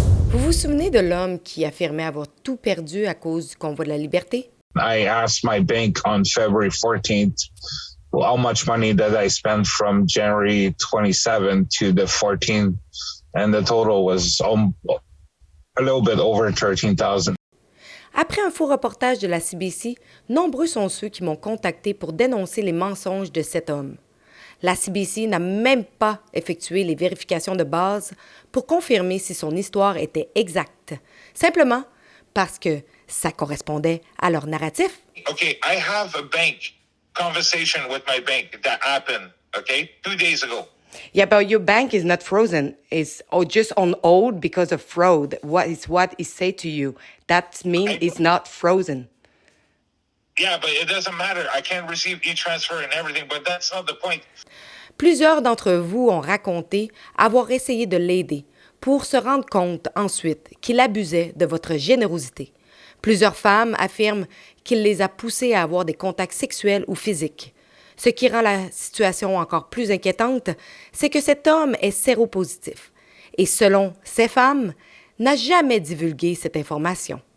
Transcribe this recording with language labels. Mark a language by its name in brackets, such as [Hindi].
[French] Vous vous souvenez de l'homme qui affirmait avoir tout perdu à cause du convoi de la liberté? [English] I asked my bank on February 14th how much money did I spend from January 27th to the 14th, and the total was a little bit over 13,000. [French] Après un faux reportage de la CBC, nombreux sont ceux qui m'ont contacté pour dénoncer les mensonges de cet homme. La CBC n'a même pas effectué les vérifications de base pour confirmer si son histoire était exacte, simplement parce que ça correspondait à leur narratif. [English] Okay, I have a bank conversation with my bank that happened, 2 days ago. Yeah, but your bank is not frozen. It's just on hold because of fraud. What it say to you? That means it's not frozen. Yeah, but it doesn't matter. I can't receive e-transfer and everything, but that's not the point. [French] Plusieurs d'entre vous ont raconté avoir essayé de l'aider pour se rendre compte ensuite qu'il abusait de votre générosité. Plusieurs femmes affirment qu'il les a poussées à avoir des contacts sexuels ou physiques. Ce qui rend la situation encore plus inquiétante, c'est que cet homme est séropositif et, selon ces femmes, n'a jamais divulgué cette information.